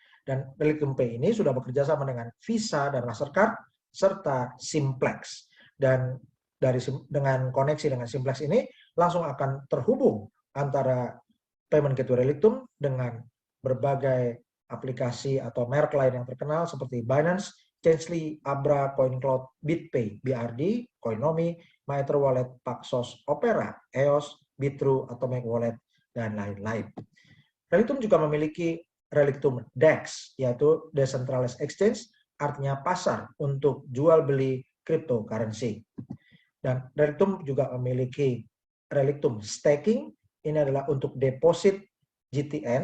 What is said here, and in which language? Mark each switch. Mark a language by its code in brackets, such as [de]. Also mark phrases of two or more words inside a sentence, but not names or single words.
[id] Dan Relictum Pay ini sudah bekerja sama dengan Visa dan Mastercard serta Simplex. Dan dengan koneksi dengan Simplex ini langsung akan terhubung antara [en] payment gateway [id] Relictum dengan berbagai aplikasi atau merek lain yang terkenal seperti Binance, Changelly, Abra, CoinCloud, BitPay, BRD, Coinomi, MyTrue Paxos, Opera, EOS, Bitrue, Atomic Wallet, dan lain-lain. Relictum juga memiliki Relictum DEX, yaitu [en] Decentralized Exchange, [id] artinya pasar untuk jual beli cryptocurrency. Dan Relictum juga memiliki Relictum Staking, ini adalah untuk deposit GTN.